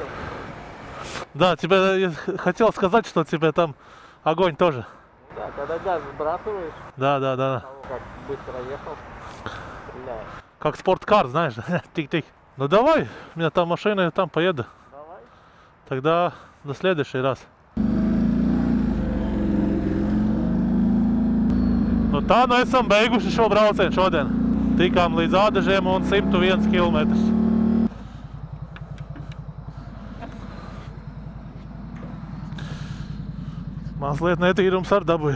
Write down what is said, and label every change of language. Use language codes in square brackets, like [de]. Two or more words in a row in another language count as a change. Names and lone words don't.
[ru] Да, тебе я хотел сказать, что тебе там огонь тоже. Да, когда газ сбрасываешь, Да. того, как быстро ехал, стреляет. Как спорткар, знаешь. Тик-тик. Ну давай, у меня там машина, я там поеду. Давай. Тогда до следующий раз. [lv] Nu tā nu esam beiguši šo braucienu šodien. Tikām līdz Ādažiem un 101 km. Mazliet netīrums ar dabūju.